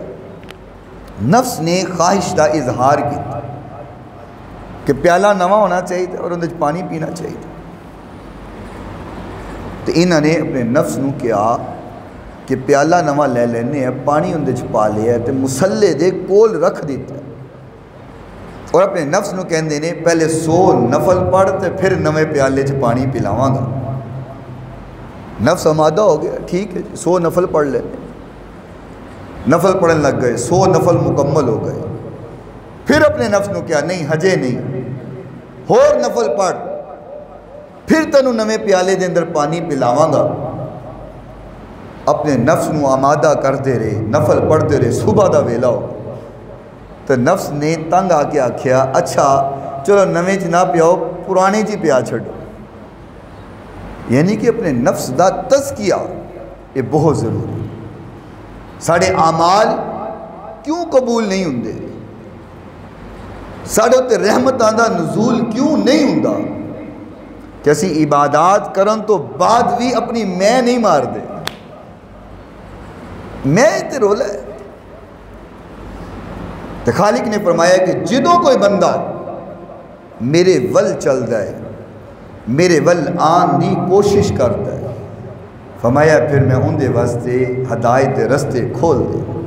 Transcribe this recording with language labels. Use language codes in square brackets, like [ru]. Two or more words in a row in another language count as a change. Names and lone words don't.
[pa] نفس نے خواہش دا اظہار کیا کہ پیالہ نواں ہونا چاہیے اور اندر پانی پینا چاہیے، تو انہوں نے اپنے نفس نو کیا کہ پیالہ نواں لے لینے ہیں، پانی اندر پا لیا ہے، تو مسلے دے کول رکھ دیتا ہے، اور اپنے نفس نو کہن دینے پہلے 100 نفل پڑھ تے پھر نویں پیالے چ پانی پلاواں گا۔ نفس آمادہ ہو گیا، ٹھیک ہے 100 نفل پڑھ لینے، نفل پڑھن لگ گئے، 100 نفل مکمل ہو گئے، پھر اپنے نفس نو کیا نہیں ہجے نہیں، اور نفل پڑھ، پھر تنو نویں پیالے دے اندر پانی پلاواں گا۔ اپنے نفس نو آمادہ کرتے رہے، نفل پڑھتے رہے، صبح دا ویلا ہو، تو نفس نے تنگ آ کے آکھیا اچھا چلو نویں چ نہ پیاؤ، پرانے چ پیا چھڑو۔ یعنی کہ اپنے نفس دا تزکیہ یہ بہت ضروری ہے۔ ساڑھے اعمال کیوں قبول نہیں ہوندے، ساڑھے تے رحمتاں دا نزول کیوں نہیں ہوندا، کہ اسی عبادات کرن تو بعد بھی اپنی میں نہیں مار دے، میں تے رولا ہے۔ تو خالق نے فرمایا کہ جدوں کوئی بندہ میرے ول چل جائے، میرے ول آن دی کوشش کرتا ہے، فرمایا پھر میں ان دے واسطے ہدایت رستے کھول دے۔